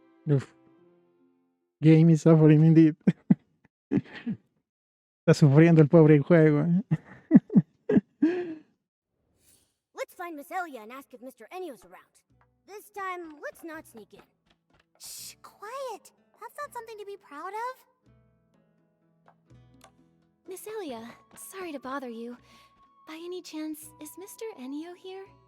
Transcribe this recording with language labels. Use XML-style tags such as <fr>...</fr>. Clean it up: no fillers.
<en>Uf. Game is suffering indeed.</en> <es>Está sufriendo el pobre juego.</es> <en>Let's find Miss Elia and ask if Mr. Enio's around. This time, let's not sneak in. Shh, quiet! That's not something to be proud of. Miss Elia, sorry to bother you. By any chance, is Mr. Enio here?</en>